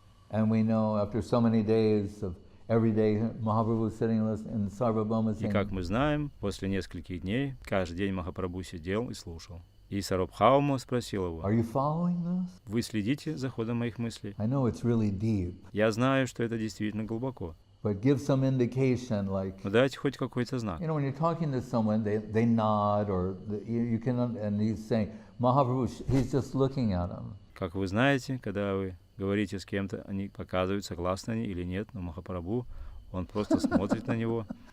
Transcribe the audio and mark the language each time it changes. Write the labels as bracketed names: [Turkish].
[English] And we know after so many days of every day Mahaprabhu sitting in Sarvabhauma [Russian] И [English] saying, [Russian] как мы знаем, после нескольких дней каждый день Махапрабху сидел и слушал. И Сарабхаума спросил его: [English] "Are you following this? [Russian] «Вы следите за ходом моих мыслей? [English] I know it's really deep, [Russian] Я знаю, что это действительно глубоко, [English] but give some indication, like [Russian] но дайте хоть какой-то знак». [English] you know, when you're talking to someone, they nod, or you can, and he's saying, Mahaprabhu, he's just looking at him. [Russian] Как вы знаете, когда вы говорите с кем-то, они показывают, согласны они или нет, но Махапрабху, он просто смотрит на него.